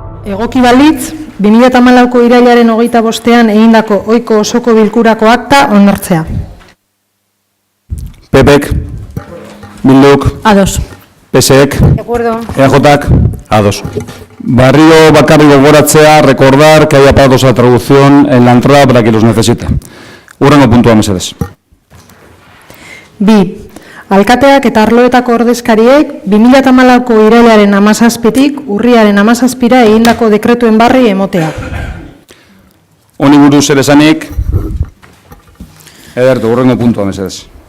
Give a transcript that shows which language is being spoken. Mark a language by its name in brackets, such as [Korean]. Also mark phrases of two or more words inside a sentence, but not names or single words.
[Basque] Egoki balitz, 2014ko irailaren 25ean egindako ohiko osoko bilkurako akta onartzea. PPek, Bilduk, Ados. PSek, [Spanish] De acuerdo. [Basque] EAJak, ados. Barrio bakarrik gogoratzea, [Spanish] recordar que hay aparatos de traducción en la entrada para quien los necesite. [Basque] Hurrengo puntua mesedez. Bi, alkateak eta arloetako ordezkariek 2014ko irailaren 17tik urriaren 17ra egindako dekretuen barri emotea. Honi buruz ere esanik, Ederto, hurrengo puntua mesedez.